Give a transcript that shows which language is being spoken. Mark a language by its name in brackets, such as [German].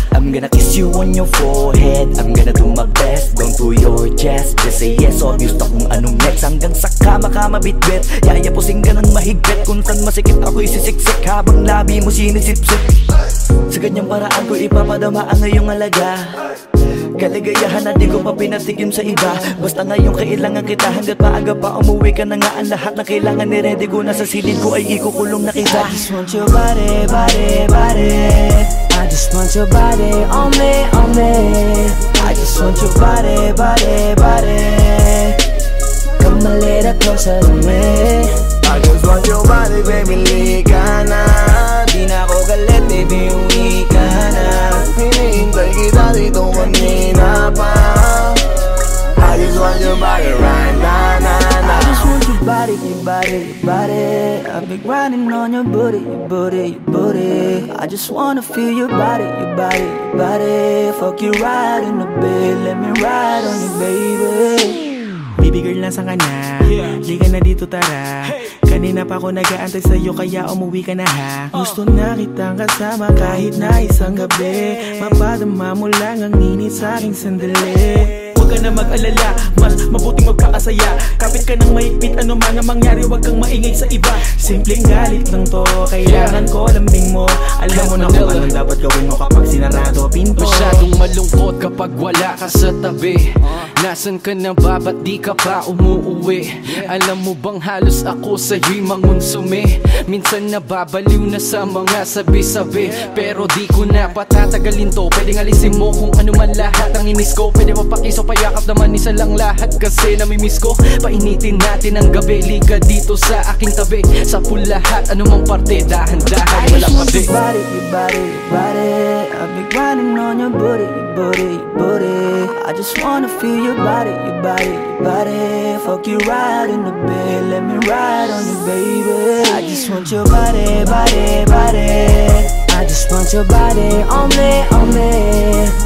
[English] I'm gonna kiss you on your forehead. I'm gonna do my best, down to your chest. Just say yes, obvious [Filipino] na kung anong next. Hanggang sa kama ka mabitbit. Yayapusing ka ng mahigpit. Kung saan masikip ako'y sisiksik, habang labi mo sinisipsip. Sa ganyang paraan ko ipapadama ang ngayong alaga. Kaligayahan na di ko pa pinatigim sa iba. Basta ngayon kailangan kita. Hanggat maaga pa umuwi ka na nga. Ang lahat na kailangan ni-ready ko na sa silid ko ay ikukulong na kita. [English] I just want your body, body, body. I just want your body on me, on me. I just want your body, body, body. Come a little closer to me. I just want your body, baby, liga na. [Filipino] Di na ako galit, baby, uwi ka na. Hinihintay kita dito kanina pa. [English] I just want your body right now. I just want your body, your body, your body. I've been grinding on your booty, your booty, your booty. I just wanna feel your body, your body, your body. Fuck you right in the bed, let me ride on you, baby. [Filipino] Baby girl, nasan ka na? Liga na dito, tara. Kanina pa ako nag-aantay sa'yo, kaya umuwi ka na ha. Gusto na kitang kasama kahit na isang gabi. Mapadama mo lang ang init sa'king sandali. Huwag ka na mag-alala, mas mabuting magpakasaya. Kapit ka ng mahigpit, ano man ang mangyari, huwag kang maingay sa iba. Simpleng galit lang to, kailangan ko lambing mo. Alam mo na kung anong dapat gawin mo kapag sinarado pinto. Masyadong malungkot kapag wala ka sa tabi. Nasaan ka na ba? Ba't di ka pa umuuwi? Alam mo bang halos ako sa'yo'y mangonsume? Minsan nababaliw na sa mga sabi-sabi. Pero di ko na patatagalin to. Pwedeng alisin mo kung ano man lahat ang inis ko. Pwede mapakiso, payakap naman isa lang lahat. Kasi namimiss ko. Painitin natin ang gabi. Liga dito sa aking tabi. Sa pool lahat, anumang parte, dahan-dahan, walang pabi. [English] I just want your body, your body, your body. be grinding on your booty, your booty, your booty. I just wanna feel your body, your body, your body. Fuck you right in the bed, let me ride on you, baby. I just want your body, body, body. I just want your body on me, on me.